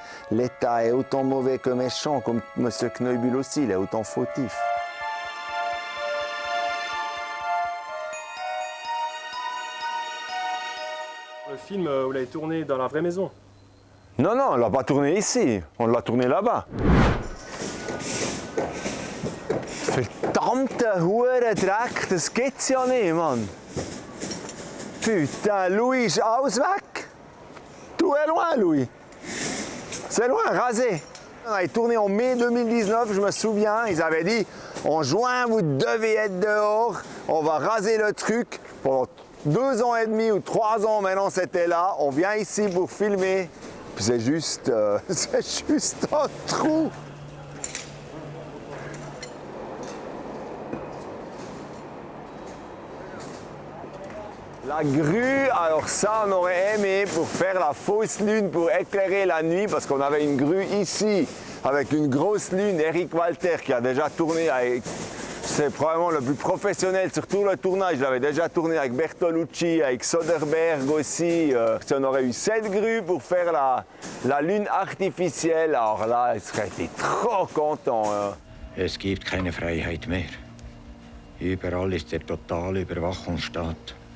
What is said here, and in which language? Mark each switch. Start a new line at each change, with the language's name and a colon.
French: L'État est autant mauvais que méchant, comme M. Kneubühl aussi, il est autant fautif. Le film, vous l'avez tourné dans la vraie maison? Non, on ne l'a pas tourné ici, on l'a tourné là-bas.
German: Verdammte Hure Dreck, das gibt's ja nicht, Mann. Putain, Louis, ist alles weg.
French: Tout est loin, Louis. C'est loin, rasé. On avait tourné en mai 2019, je me souviens, ils avaient dit en juin, vous devez être dehors, on va raser le truc. Pendant 2 ans et demi ou 3 ans maintenant, c'était là. On vient ici pour filmer. Puis c'est juste un trou. La grue, alors ça on aurait aimé pour faire la fausse lune, pour éclairer la nuit, parce qu'on avait une grue ici avec une grosse lune. Eric Walter qui a déjà tourné avec, c'est probablement le plus professionnel sur tout le tournage. Il avait déjà tourné avec Bertolucci, avec Soderbergh aussi. Si on aurait eu cette grue pour faire la lune artificielle, alors là, il serait été trop content.
German: Es gibt keine Freiheit mehr. Überall ist der totale Überwachungsstaat.